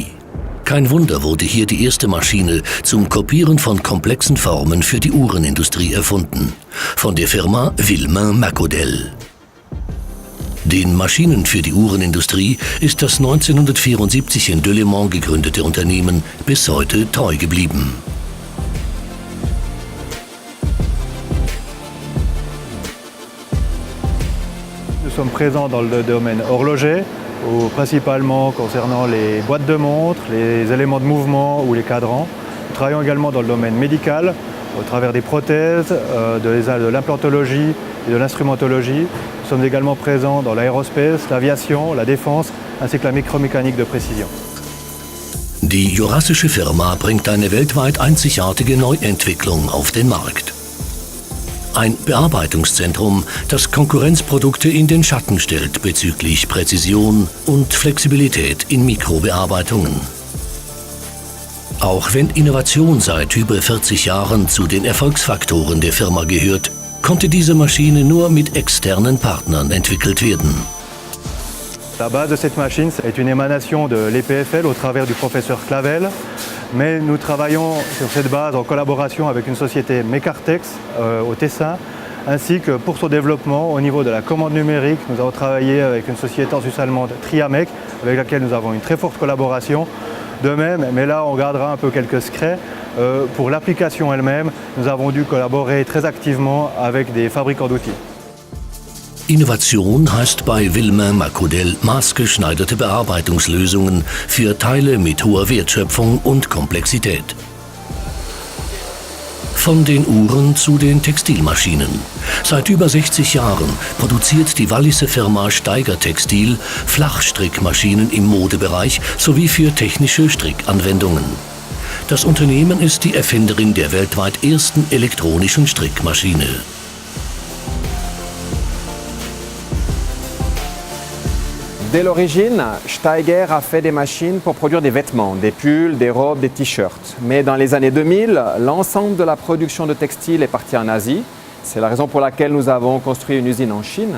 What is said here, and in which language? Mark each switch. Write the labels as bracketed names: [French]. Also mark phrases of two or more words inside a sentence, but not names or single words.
[German] Kein Wunder wurde hier die erste Maschine zum Kopieren von komplexen Formen für die Uhrenindustrie erfunden, von der Firma Villemain Macodel. Den Maschinen für die Uhrenindustrie ist das 1974 in Delémont gegründete Unternehmen bis heute treu geblieben. [French] Nous sommes présents dans le domaine horloger, principalement concernant les boîtes de montres, les éléments de mouvement ou les cadrans. Nous travaillons également dans le domaine médical, au travers des prothèses, de l'implantologie et de l'instrumentologie. Nous sommes également présents dans l'aérospace, l'aviation, la défense, ainsi que la micromécanique de précision. [German] Die jurassische Firma bringt eine weltweit einzigartige Neuentwicklung auf den Markt. Ein Bearbeitungszentrum, das Konkurrenzprodukte in den Schatten stellt bezüglich Präzision und Flexibilität in Mikrobearbeitungen. Auch wenn Innovation seit über 40 Jahren zu den Erfolgsfaktoren der Firma gehört, konnte diese Maschine nur mit externen Partnern entwickelt werden. [French] La base de cette machine est une émanation de l'EPFL au travers du professeur Clavel, mais nous travaillons sur cette base en collaboration avec une société Mecartex au Tessin, ainsi que pour son développement au niveau de la commande numérique, nous avons travaillé avec une société en Suisse-allemande Triamec, avec laquelle nous avons une très forte collaboration. De même, mais là on gardera un peu quelques secrets, pour l'application elle-même, nous avons dû collaborer très activement avec des fabricants d'outils. [German] Innovation heißt bei Villemain Macodel maßgeschneiderte Bearbeitungslösungen für Teile mit hoher Wertschöpfung und Komplexität. Von den Uhren zu den Textilmaschinen. Seit über 60 Jahren produziert die Walliser Firma Steiger Textil Flachstrickmaschinen im Modebereich sowie für technische Strickanwendungen. Das Unternehmen ist die Erfinderin der weltweit ersten elektronischen Strickmaschine. [French] Dès l'origine, Steiger a fait des machines pour produire des vêtements, des pulls, des robes, des t-shirts. Mais dans les années 2000, l'ensemble de la production de textiles est parti en Asie. C'est la raison pour laquelle nous avons construit une usine en Chine.